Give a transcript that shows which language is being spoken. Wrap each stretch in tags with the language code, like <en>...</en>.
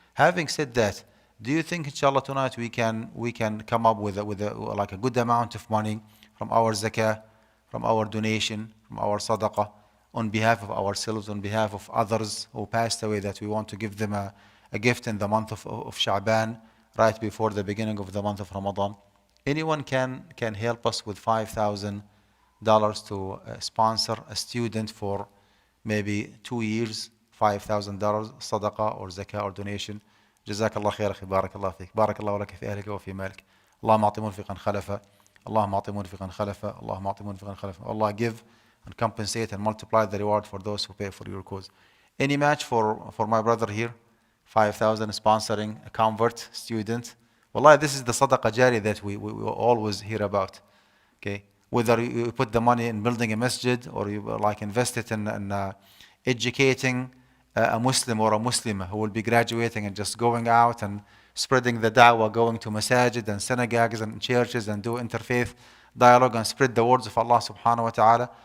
<en>Having said that, do you think inshallah tonight we can come up with a good amount of money from our zakah, from our donation, from our sadaqah, on behalf of ourselves, on behalf of others who passed away, that we want to give them a gift in the month of Sha'ban, right before the beginning of the month of Ramadan? Anyone can help us with $5,000 to sponsor a student for maybe 2 years, $5,000 sadaqah or zakah or donation.</en> <ar>جزاك الله خير أخي, بارك الله فيك, بارك الله لك في أهلك وفي مالك. اللهم أعط منفقا خلفا, اللهم أعط منفقا خلفا, اللهم أعط منفقا خلفا.</ar> <en>Allah give and compensate and multiply the reward for those who pay for your cause. Any match for my brother here? 5,000 sponsoring a convert student. Wallahi, this is the sadaqah jari that we always hear about. Okay, whether you put the money in building a masjid, or you invest it in educating a Muslim or a Muslima who will be graduating and just going out and spreading the da'wah, going to masajid and synagogues and churches and do interfaith dialogue and spread the words of Allah subhanahu wa ta'ala.</en>